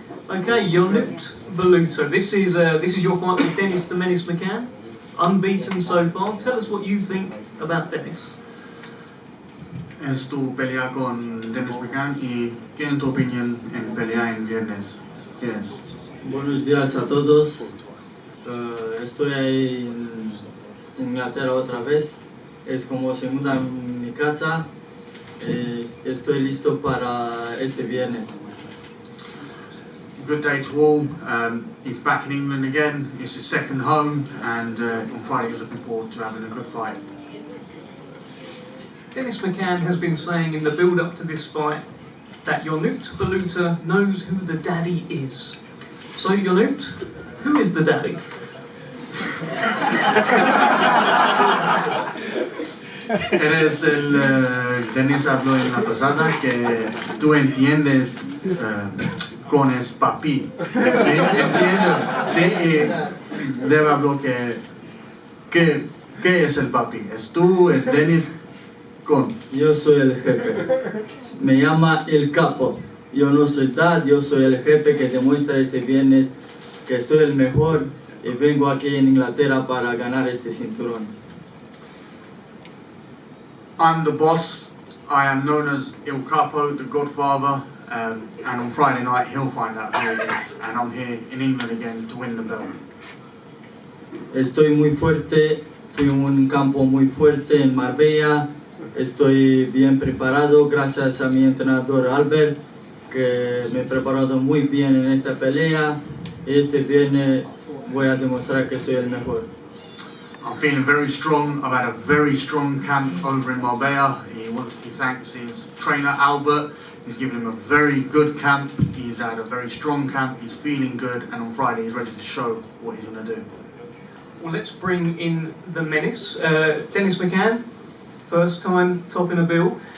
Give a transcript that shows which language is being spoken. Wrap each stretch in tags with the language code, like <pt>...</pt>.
<en>Okay, Ionut Baluta. This is your fight with Dennis the Menace McCann. Unbeaten so far. Tell us what you think about Dennis.</en> <es>Es tu pelea con Dennis McCann y ¿qué en tu opinión en pelea en viernes? ¿Quién es? Buenos días a todos. Estoy ahí en Inglaterra otra vez. Es como segunda en mi casa. Estoy listo para este viernes.</es> <en>Good day to all. He's back in England again. It's his second home, and on Friday he's looking forward to having a good fight. Dennis McCann has been saying in the build-up to this fight that Ionut Baluta knows who the daddy is. So Ionut, who is the daddy?</en> <es>Eres Dennis habló en la pasada que tú entiendes con es papi. Sí, entiendo. Sí, y Debe habló ¿qué es el papi? ¿Es tú? ¿Es Dennis? Yo soy el jefe. Me llama el capo. Yo no soy dad, yo soy el jefe que demuestra este viernes que estoy el mejor y vengo aquí en Inglaterra para ganar este cinturón.</es> <en>I'm the boss. I am known as Il Capo, the Godfather, and on Friday night he'll find out who it is. And I'm here in England again to win the belt.</en> <es>Estoy muy fuerte, fui a un campo muy fuerte en Marbella. Estoy bien preparado gracias a mi entrenador Albert, que me he preparado muy bien en esta pelea. Este viernes voy a demostrar que soy el mejor.</es> <en>I'm feeling very strong. I've had a very strong camp over in Marbella. He thanks his trainer Albert. He's given him a very good camp. He's had a very strong camp. He's feeling good, and on Friday he's ready to show what he's going to do. Well, let's bring in the menace. Dennis McCann, first time topping a bill.</en>